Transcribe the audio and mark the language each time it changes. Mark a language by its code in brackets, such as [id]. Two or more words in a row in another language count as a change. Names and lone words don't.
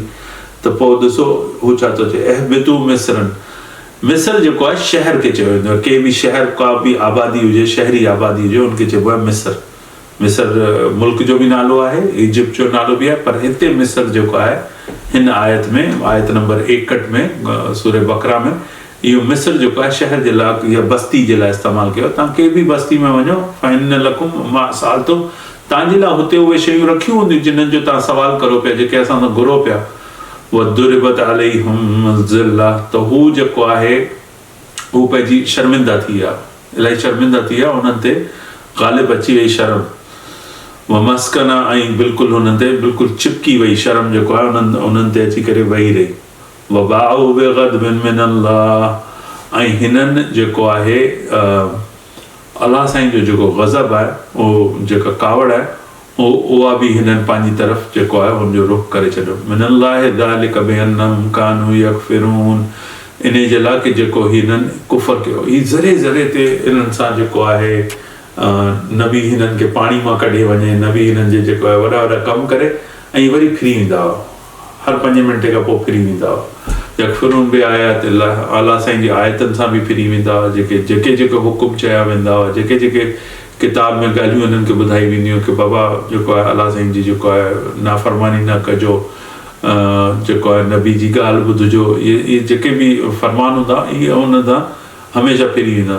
[sd] त पोइ ॾिसो हू छा थो चए, [ar] اهبطوا مصرا, [sd] मिस्र जेको आहे शहर खे चयो वेंदो आहे, के बि शहर का बि आबादी हुजे, शहरी आबादी हुजे, उनखे चइबो आहे मिस्र। मिस्र मुल्क जो बि नालो आहे, इजिप्ट जो नालो बि आहे, पर हिते मिस्र जेको आहे हिन आयत में, आयत नंबर 61 में सूरह बकरा में, इहो मिस्र जेको आहे शहर जे लाइ या बस्ती जे लाइ इस्तेमालु कयो। तव्हां के बि बस्ती में वञो, [ar] فإن لكم ما سألتم, [sd] तव्हांजे लाइ हुते उहे शयूं रखियूं हूंदियूं जिन्हनि जो तव्हां सवाल करो पिया, जेके असां सां घुरो पिया। [ar] وضربت عليهم الذلة, [sd] त हू जेको आहे हू पंहिंजी शर्मिंदा थी विया, इलाही शर्मिंदा थी विया, उन्हनि ते ग़ालिब अची वई शर्म। [ar] والمسكنة, [sd] ऐं बिल्कुलु हुननि ते बिल्कुलु चिपकी वई शर्म जेको आहे उन्हनि ते अची करे वेही रही। [ar] وباءوا بغضب من الله, [sd] ऐं हिननि जेको आहे अलाह साईं जो जेको ग़ज़ब आहे, उहो जेका कावड़ आहे, उहा बि हिननि पंहिंजी तरफ़ जेको आहे हुनजो रुख़ करे छॾियो। [ar] من الله ذلك بأنهم كانوا يكفرون, [sd] इन जे लाइ कि जेको हिननि कुफ़र कयो। हीअ ज़रे ज़रे ते इन्हनि सां जेको आहे न बि हिननि खे पाणी मां कढी वञे, न बि हिननि जे जेको आहे वॾा वॾा कमु करे ऐं वरी फिरी वेंदा हुआ, हर 5 मिंटे खां पोइ फिरी वेंदा हुआ। [ar] يكفرون بآيات [sd] अलाह साईं जी आयतनि सां बि फिरी वेंदा हुआ, जेके हुकुम चया वेंदा हुआ, जेके किताब में ॻाल्हियूं हिननि खे ॿुधाई वेंदियूं कि बाबा जेको आहे अलाह साईं जी जेको आहे नाफ़रमानी न कजो, जेको आहे नबी जी ॻाल्हि ॿुधिजो, इहे जेके बि फ़रमान हूंदा इहे उन सां हमेशह फिरी वेंदा।